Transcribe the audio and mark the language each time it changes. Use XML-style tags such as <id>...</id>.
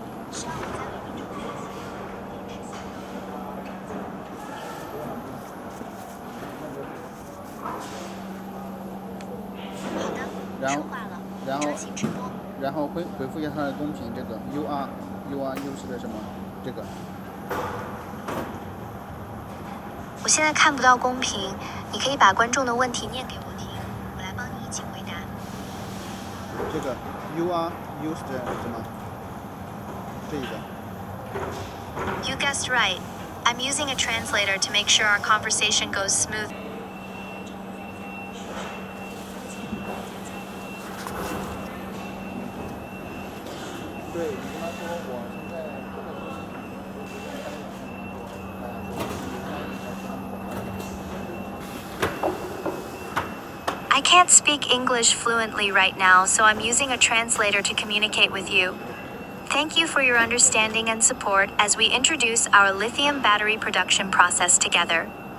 <zh>稍后再为观众分析锂电池采用好的，说话了，专心直播。然后回复一下他的公屏，这个</zh> <en>you are use</en> <zh>的什么这个。我现在看不到公屏，你可以把观众的问题念给我听，我来帮你一起回答。这个</zh> <en>you are used</en> <zh>什么？这一个。</zh> <en>You guessed right. I'm using a translator to make sure our conversation goes smooth.</en> <zh>对，你跟他说我现在这个</zh> <en>can't speak English fluently right now, so I'm using a translator to communicate with you. Thank you for your understanding and support as we introduce our lithium battery production process together.</en>